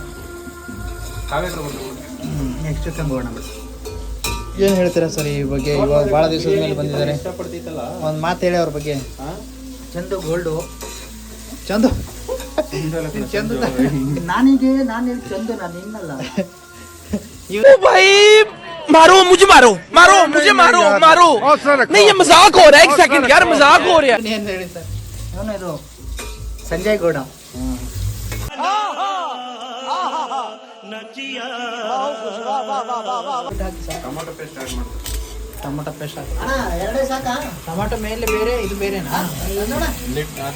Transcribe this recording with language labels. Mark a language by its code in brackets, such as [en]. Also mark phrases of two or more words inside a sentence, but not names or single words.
[kn] ಕಾವೇ ತಗೊಂಡು [en] next time [kn] ಹೋಗೋಣ ಬಿಡು. ಏನು ಹೇಳ್ತೀರಾ ಸರ್ ಈ ಬಗ್ಗೆ? ಇವಾಗ ಭಾಳ ದಿವಸದ ಮೇಲೆ ಬಂದಿದ್ದಾರೆ. ಇಷ್ಟಪಡ್ತಿತ್ತಲ್ಲ, ಒಂದು ಮಾತು ಹೇಳಿ ಅವ್ರ ಬಗ್ಗೆ. ಚಂದು ಗೋಲ್ಡು. ಚಂದು ಚಂದು ನಾನಿಗೆ ನಾನು ಚಂದು, ನಾನು ಇನ್ನಲ್ಲ. [hi] भाई मारो मुझे, मारो मारो मुझे, मारो मारो नहीं, ये मजाक हो रहा है. एक सेकंड यार, मजाक हो रहा है. [kn] ಏನು ಹೇಳಿ ಸರ್? ಅವನು ಇದು ಸಂಜಯ್ ಗೌಡ. [en] tomato paste add [kn] ಮಾಡ್ತಾರೆ. [en] tomato paste [kn] ಹಾಕಿ. ಅಣ್ಣ ಎರಡೇ ಸಾಕಾ? ಟೊಮೊಟೊ ಮೇಲೆ ಬೇರೆ, ಇದು ಬೇರೆನಾ? ಅದು